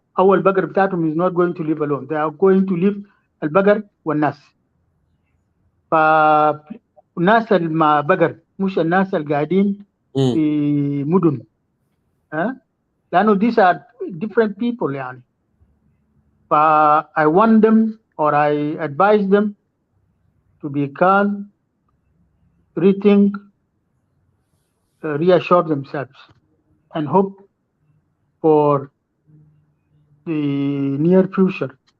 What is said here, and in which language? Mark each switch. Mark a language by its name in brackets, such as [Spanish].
[Arabic] أول البقر بتاعتهم [English] is not going to live alone. They are going to live [Arabic] البقر والناس. فالناس مع بقر مش الناس القاعدين في مدن، لأنه [English] these are different people [Arabic] يعني. [English] I want them, or I advise them, to be calm, rethink, reassure themselves, and hope for the near future.